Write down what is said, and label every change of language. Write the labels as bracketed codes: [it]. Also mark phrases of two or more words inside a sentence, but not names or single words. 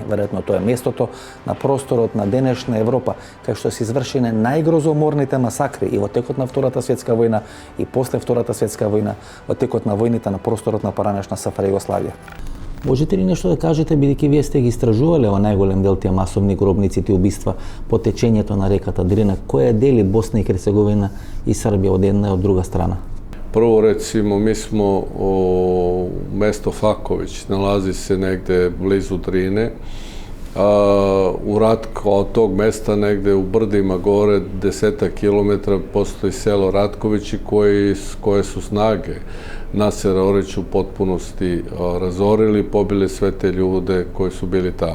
[mk] Веројатно тоа е местото на просторот на денешна Европа кај што се извршени најгрозоморните масакри и во текот на Втората светска војна и после Втората светска војна, во текот на војните на просторот на поранешна СФР Југославија. Можете ли нешто да кажете, бидејќи вие сте ги истражувале во најголем дел тие масовни гробници и убиства по течењето на реката Дрина, која дели Босна и Херцеговина и Србија од една и од друга страна? [sr] Prvo, recimo, mi smo mesto Faković, nalazi se negde blizu Drine. Od tog mesta negde u brdima gore 10 kilometara postoji selo Ratkovići koje su snage Nasera Orića u potpunosti razorili, pobili sve te ljude koji su bili tamo.